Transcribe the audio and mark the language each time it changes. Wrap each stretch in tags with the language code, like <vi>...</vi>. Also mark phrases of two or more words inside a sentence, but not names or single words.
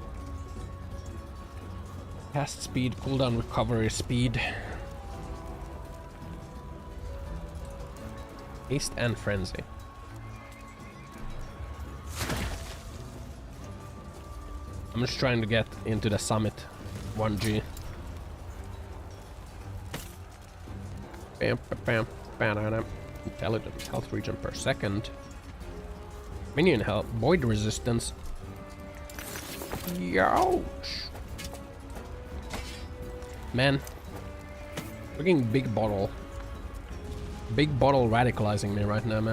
<en>Cast speed, cooldown recovery speed. Haste and frenzy. I'm just trying to get into the summit 1G. Bam, bam, bam, intelligence, health regen per second. Minion health, void resistance. Youch! Man, freaking big bottle. Big bottle radicalizing me right now, man.</en>